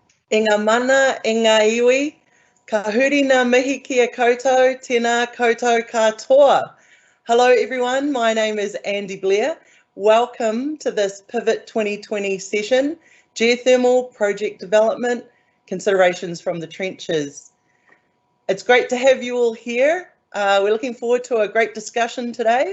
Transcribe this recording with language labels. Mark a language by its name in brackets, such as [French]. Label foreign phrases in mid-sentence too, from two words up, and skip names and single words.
[Māori] E ngā mana, e ngā iwi, ka huri ngā mihi kia koutou, tēnā koutou katoa. [English] Hello everyone, my name is Andy Blair. Welcome to this Pivot 2020 session, Geothermal Project Development, Considerations from the Trenches. It's great to have you all here. We're looking forward to a great discussion today.